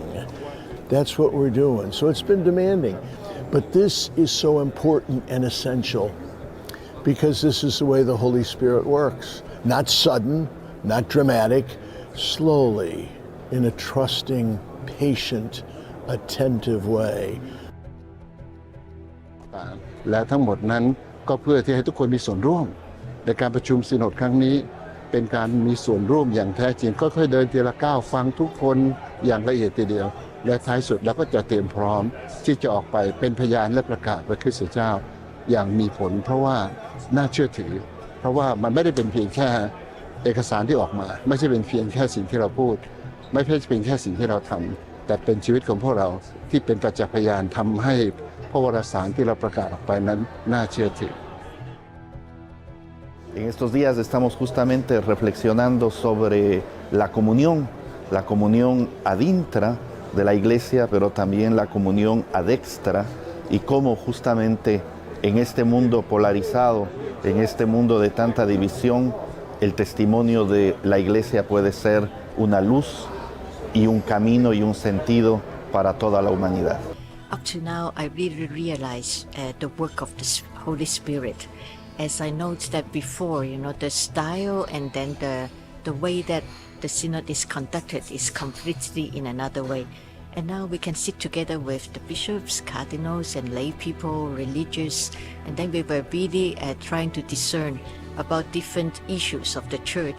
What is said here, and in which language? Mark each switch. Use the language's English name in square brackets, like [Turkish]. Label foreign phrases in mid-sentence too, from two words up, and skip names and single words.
[English] That's what we're doing. So it's been demanding. But this is so important and essential because this is the way the Holy Spirit works. Not sudden, not dramatic, slowly, in a trusting, patient, attentive way. [Thai] และทั้งหมดนั้นก็เพื่อที่ให้ทุกคนมีส่วนร่วม ในการประชุมซิโนดครั้งนี้เป็นการมีส่วนร่วมอย่างแท้จริงค่อยๆเดินทีละก้าวฟังทุกคนอย่างละเอียดทีเดียวและท้ายสุดเราก็จะเตรียมพร้อมที่จะออกไปเป็นพยานและประกาศพระคริสต์เจ้าอย่างมีผลเพราะว่าน่าเชื่อถือเพราะว่ามันไม่ได้เป็นเพียงแค่เอกสารที่ออกมาไม่ใช่เป็นเพียงแค่สิ่งที่เราพูดไม่ใช่เป็นแค่สิ่งที่เราทำแต่เป็นชีวิตของพวกเราที่เป็นประจักษ์พยานทำให้พระวรสารที่เราประกาศออกไปนั้นน่าเชื่อถือ [Spanish] En estos días estamos justamente reflexionando sobre la comunión [Latin] ad intra [Spanish] de la iglesia, pero también la comunión [Latin] ad extra, [Spanish] y cómo justamente en este mundo polarizado, en este mundo de tanta división, el testimonio de la iglesia puede ser una luz y un camino y un sentido para toda la humanidad. [English] Up to now, I really realize the work of the Holy Spirit. As I noted that before, the style and then the way that the synod is conducted is completely in another way. And now we can sit together with the bishops, cardinals, and lay people, religious, and then we were really trying to discern about different issues of the church.